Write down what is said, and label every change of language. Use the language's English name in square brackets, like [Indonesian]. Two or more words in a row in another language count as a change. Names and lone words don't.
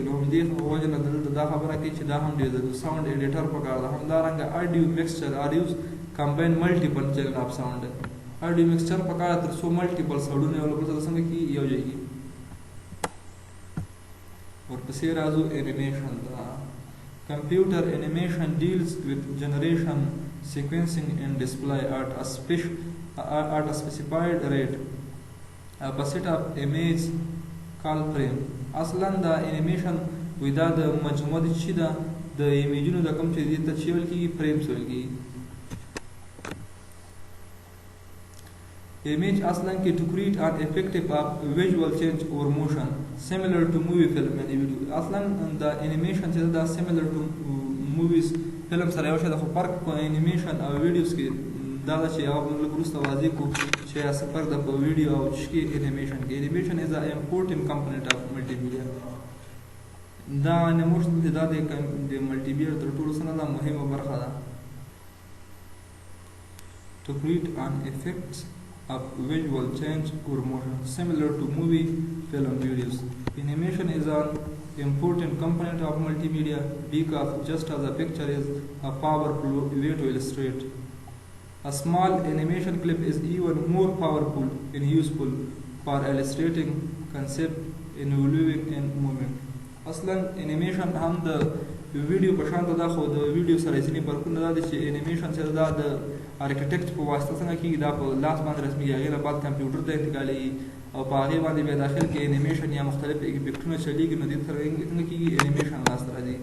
[Pashto] نو همدې وجه نه دلته دا خبره کوي چې دا هم ډېر د ساوند ایډیټر په کار ده. [English] همدارنګه audio mixer audios combine multiple channel of sound. audio mixer [Pashto] په کار تر څو ملټیپل ساوندونه یو له بل سره څنګه کېږي یو ځای کېږي. ورپسې راځو انیمیشن ده. [English] Computer animation deals with generation, sequencing and display at a specified rate. A set of image called frame. [Pashto] اصلا دا انیمیشن وی دا د مجموعه د چی دا د ایمیجونو د کوم چې دې ته چی ویل کېږي فریم ویل کېږي. [English] Image [Pashto] اصلا کې [English] to create an effective visual change or motion similar to movie film and video. [Pashto] اصلا دا انیمیشن چې دا [English] similar to movies [Pashto] فلم سره یو شی د خو فرق په انیمیشن او ویډیوز کې دا چې هغه موږ وروسته واضح کو چې څه فرق ده په ویډیو او چې انیمیشن کې. [English] animation is an important component of multimedia. [Pashto] دا انیمیشن دا د ملټي میډیا تر ټولو سره دا مهمه برخه ده. [English] To create an effect of visual change or motion similar to movie film videos. Animation is an important component of multimedia because just as a picture is a powerful way to illustrate, a small animation clip is even more powerful and useful for illustrating concept involving in movement. [Pashto] اصلا انیمیشن هم د ویډیو په شان ده، خو د ویډیو سره ځینې فرقونه دا دي چې انیمیشن چې دا د ارکیټیکټ په واسطه څنګه کېږي دا په لاس باندې رسمي هغې نه بعد کمپیوټر ته انتقالېږي او په هغې باندې بیا داخل کې انیمیشن یا مختلف افیکټونه چلیږي نو دې سره څنګه کېږي انیمیشن لاس ته راځي.